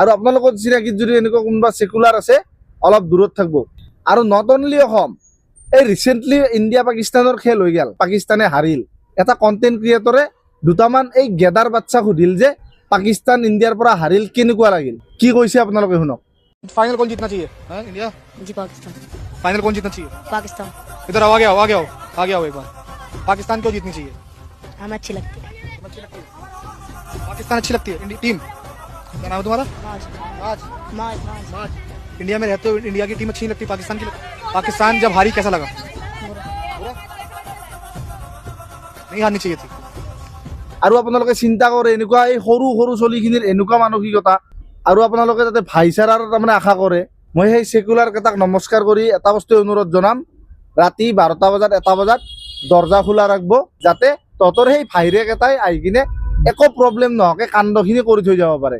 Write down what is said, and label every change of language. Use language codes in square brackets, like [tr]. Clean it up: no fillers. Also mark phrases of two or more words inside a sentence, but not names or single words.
[as] আৰু আপোনালোকৰ চিনাকিত যদি এনেকুৱা কোনোবা সেকুলাৰ আছে অলপ দূৰত থাকব। আৰু [en] not only [as] অসম, এই ৰিচেণ্টলি ইণ্ডিয়া পাকিস্তানৰ খেল হৈ গেল, পাকিস্তানে হাৰিল। এটা [en] content creator [as] দুটামান এই গেদাৰ বাচ্চাক সুধিল যে পাকিস্তান ইণ্ডিয়াৰ পৰা হাৰিল কেনেকুৱা লাগিল, কি কৈছে আপোনালোকে শুনক। [hi] फाइनल कौन जीतना चाहिए? इंडिया जी पाकिस्तान। फाइनल कौन जीतना चाहिए? पाकिस्तान इधर आओ, आगे आओ एक बार। पाकिस्तान क्यों जीतनी चाहिए? हमें अच्छी लगती है। पाकिस्तान अच्छी लगती है टीम। क्या नाम है तुम्हारा? माज राज। माज माज राज। इंडिया में रहते हो, इंडिया की टीम अच्छी नहीं लगती, पाकिस्तान की पाकिस्तान जब हारी कैसा लगा? नहीं हारनी चाहिए थी। [as] আৰু আপোনালোকে চিন্তা কৰে এনেকুৱা এই সৰু সৰু চলিখিনিৰ এনেকুৱা মানসিকতা, আৰু আপোনালোকে যাতে ভাইচাৰাৰ তাৰমানে আশা কৰে। মই সেই সেকুলাৰ কেইটাক নমস্কাৰ কৰি এটা বস্তু অনুৰোধ জনাম, ৰাতি 12টা বজাত 1টা বজাত দৰ্জা খোলা ৰাখব, যাতে তহঁতৰ সেই ভাইৰে কেইটাই আহি কিনে একো প্ৰব্লেম নহকে কাণ্ডখিনি কৰি থৈ যাব পাৰে।